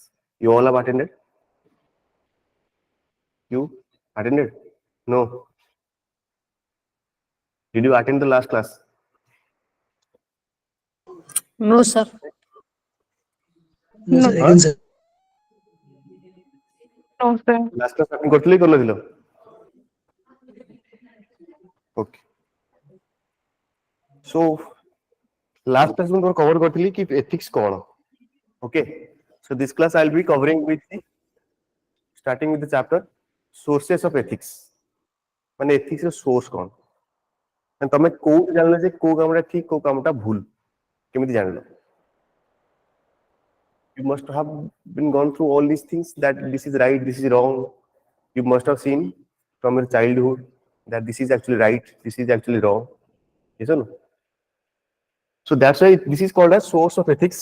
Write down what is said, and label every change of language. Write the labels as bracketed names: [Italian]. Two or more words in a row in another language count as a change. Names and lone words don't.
[English] You all have attended? You attended? No. Did you attend the last class? No, sir. No, sir, Huh? again, sir. No, sir. Last class attend [Odia] କରଥିଲେ କରନଥିଲୋ? [English] Okay. So last class में cover [Odia] କରଥିଲି କି [English] ethics कौन? Okay. So this class I'll be covering with starting with the chapter sources of ethics. [Odia] माने ethics ର source कौन? ତମେ କୋ ଜାଣିଲେ ଜେ କୋ କାମଟା ଠିକ କୋ କାମଟା ଭୁଲ କେମିତି ଜାଣିଲୋ? [English] You must have been gone through all these things that this is right, this is wrong. You must have seen from your childhood that this is actually right, this is actually wrong. Yes or no? So that's why this is called as source of ethics.